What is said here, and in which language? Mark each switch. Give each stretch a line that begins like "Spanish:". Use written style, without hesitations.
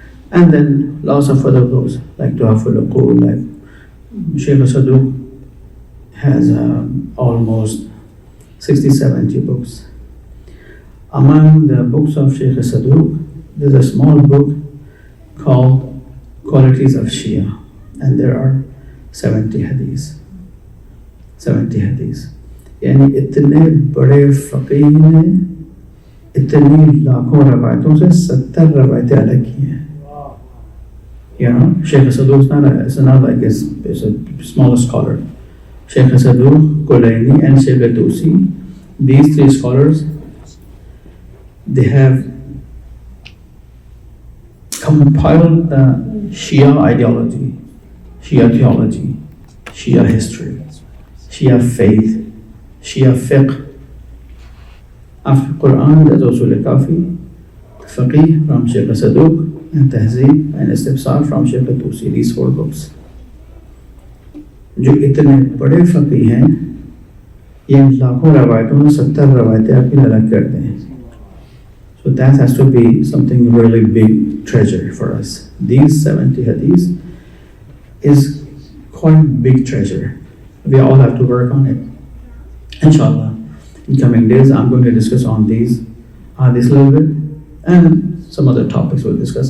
English: And then lots of other books like Tuhaful Uqul, like Sheikh Saduq has almost 60-70 books. Among the books of Sheikh Saduq, there's a small book called Qualities of Shia, and there are 70 hadiths. 70 hadiths.
Hindi: यानी इतने बड़े फ़क़ीह ने इतनी लाखों रवायतों से 70 रवायतें अलग की हैं.
English: You know, Sheikh Saduq is not like he's a small scholar. Sheikh Saduq, Kulaini, and Sheikh Tusi, these three scholars, they have compiled the Shia ideology, Shia theology, Shia history, Shia faith, Shia fiqh. After Quran, there's also Kafi, Faqih from Sheikh Saduq, and Tahzeeb and Istibsar from Sheikh Tusi, these 4 books.
Hindi: जो इतने बड़े फ़क़ीह हैं, ये लाखों रवायतों में 70 रवायतें आपकी अलग करते हैं.
English: So that has to be something really big treasure for us. These 70 hadiths is quite big treasure. We all have to work on it. Inshallah, in coming days, I'm going to discuss on these hadiths a little bit, and some other topics we'll discuss.